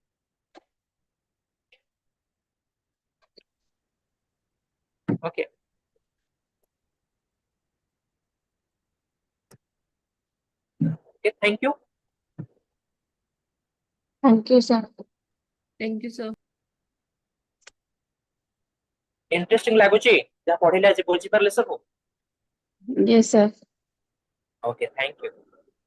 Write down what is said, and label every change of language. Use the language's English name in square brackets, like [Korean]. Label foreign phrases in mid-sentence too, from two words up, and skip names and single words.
[English] Okay. Okay, thank you. Thank you, sir. Thank you, sir. [Odia] Interesting ଲାଗୁଛି ଯାହା ପଢିଲେ ଆଜି ବୁଝିପାରିଲେ ସବୁ? [English] Yes, sir. Okay, thank you.